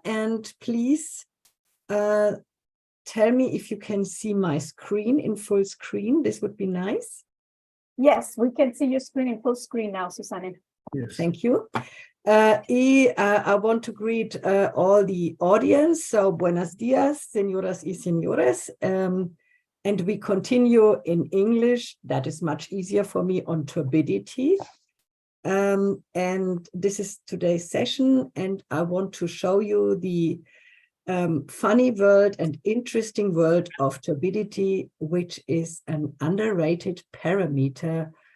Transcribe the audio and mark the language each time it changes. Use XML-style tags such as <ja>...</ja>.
<en>And please tell me if you can see my screen in full screen. This would be nice. Yes, we can see your screen in full screen now, Susanne. Yes. Thank you. I want to greet all the audience.</en> <es>So, buenos dias, señoras y señores.</es> <en>And we continue in English. That is much easier for me on turbidity. And this is today's session, and I want to show you the funny world and interesting world of turbidity, which is an underrated parameter</en>